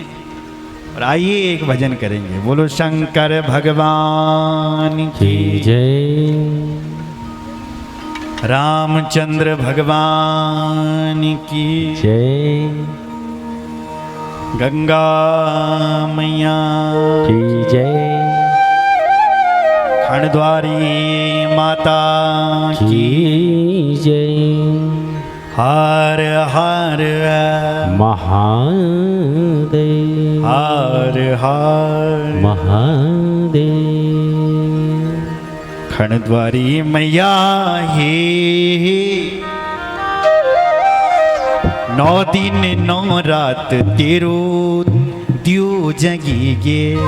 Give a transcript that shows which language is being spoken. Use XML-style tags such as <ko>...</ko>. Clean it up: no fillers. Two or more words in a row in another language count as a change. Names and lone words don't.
<hi>और आइए एक भजन करेंगे। बोलो शंकर भगवान की जय। रामचंद्र भगवान की जय। गंगा मैया की जय। खंडद्वारी माता की जय। हर हर महादेव। हर हर महादेव।</hi> <gbm>खंडद्वारी मैया हे 9 दिन 9 रात तेरो दियो जगी गे।</gbm>